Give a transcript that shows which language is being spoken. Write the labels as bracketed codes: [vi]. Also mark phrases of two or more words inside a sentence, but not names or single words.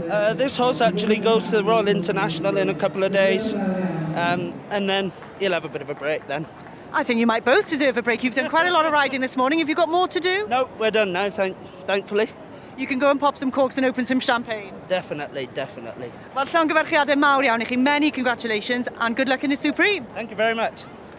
[en] This horse actually goes to the Royal International in a couple of days, and then he'll have a bit of a break then. I think you might both deserve a break. You've done quite a lot of riding this morning. Have you got more to do? No, we're done now, thankfully. You can go and pop some corks and open some champagne. Definitely. Well, [cy] llongyfarchiadau mawr iawn I chi. [en] Many congratulations and good luck in the Supreme. Thank you very much.